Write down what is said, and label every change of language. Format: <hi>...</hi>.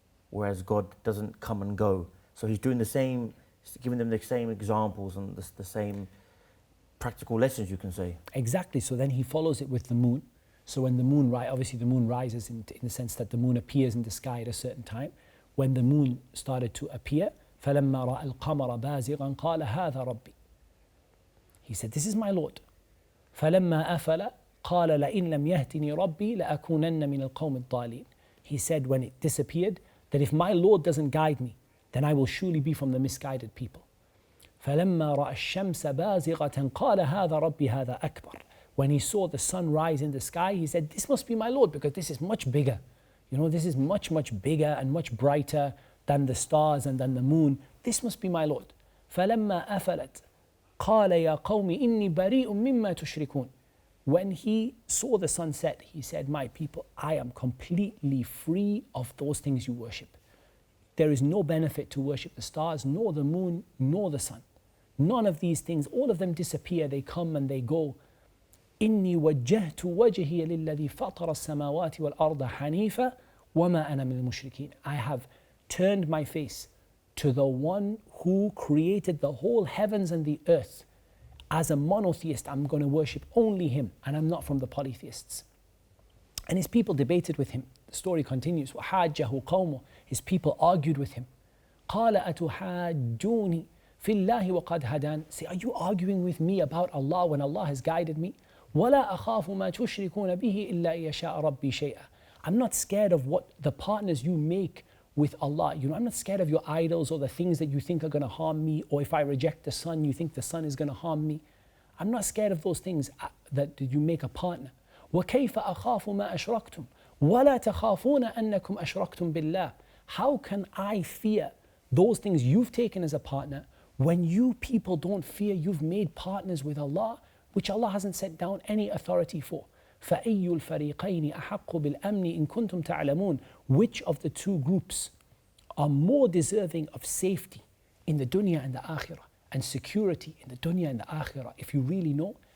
<en>Whereas God doesn't come and go. So he's doing the same, giving them the same examples and the same practical lessons, you can say. Exactly. So then he follows it with the moon. So when the moon obviously the moon rises in the sense that the moon appears in the sky at a certain time. When the moon started to appear,</en> <ar>فَلَمَّا رَأَى الْقَمَرَ بَازِغًا قَالَ هَذَا رَبِّي.</ar> <en>He said, this is my Lord.</en> <ar>فَلَمَّا أَفَلَ قَالَ لَإِن لَمْ يَهْتِنِي رَبِّي لَأَكُونَنَّ مِنَ الْقَوْمِ الضَّالِينَ.</ar> <en>He said when it disappeared, that if my Lord doesn't guide me, then I will surely be from the misguided people.</en> <ar>فَلَمَّا رَأَى الشَّمْسَ بَازِغَةً قَالَ هَذَا رَبِّي هَذَا أَكْبَرُ.</ar> <en>When he saw the sun rise in the sky, he said, this must be my Lord, because this is much bigger. You know, this is much, much bigger and much brighter than the stars and than the moon. This must be my Lord.</en> <ar>فَلَمَّا أَفَلَتْ قَالَ يَا قَوْمِ إِنِّي بَرِيءٌ مِمَّا تُشْرِكُونَ.</ar> <en>When he saw the sunset, he said, my people, I am completely free of those things you worship. There is no benefit to worship the stars, nor the moon, nor the sun. None of these things, all of them disappear, they come and they go.</en> <ar>إني وجهت وجهي للذي فطر السماوات والأرض حنيفا وما أنا من المشركين.</ar> <en>I have turned my face to the one who created the whole heavens and the earth. As a monotheist, I'm going to worship only him, and I'm not from the polytheists. And his people debated with him. The story continues.</en> <ar>وحاجه قومه.</ar> <en>His people argued with him.</en> <ar>قال أتحاجوني في الله وقد هدان.</ar> <en>Say, are you arguing with me about Allah when Allah has guided me?</en> <ar>ولا أخاف ما تشركون به إلا يشاء ربي شيئا.</ar> <en>I'm not scared of what the partners you make with Allah. You know, I'm not scared of your idols or the things that you think are going to harm me, or if I reject the sun, you think the sun is going to harm me. I'm not scared of those things that you make a partner.</en> <ar>وكيف أخاف ما أشركتم ولا تخافون أنكم أشركتم بالله.</ar> <en>How can I fear those things you've taken as a partner when you people don't fear you've made partners with Allah, which Allah hasn't sent down any authority for?</en> <ar>فَأَيُّ الْفَرِيقَيْنِ أَحَقُّ بِالْأَمْنِ إِن كُنتُمْ تَعْلَمُونَ.</ar> <en>Which of the two groups are more deserving of safety in the dunya and the akhirah, and security in the dunya and the akhirah, if you really know?</en>